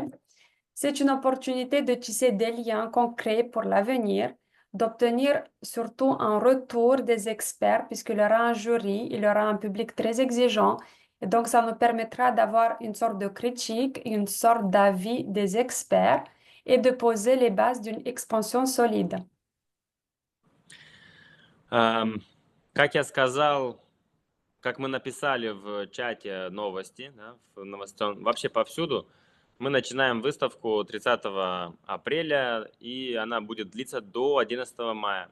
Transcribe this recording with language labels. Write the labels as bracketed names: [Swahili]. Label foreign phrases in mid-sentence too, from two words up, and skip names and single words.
[French] C'est une opportunité de tisser des liens concrets pour l'avenir, d'obtenir surtout un retour des experts, puisqu'il y aura un jury, il y aura un public très exigeant. Et donc, ça nous permettra d'avoir une sorte de critique, une sorte d'avis des experts et de poser les bases d'une expansion solide. [Russian] Как я сказал, как мы написали в чате новости, да, в новостном, вообще повсюду, мы начинаем выставку 30 апреля, и она будет длиться до 11 мая.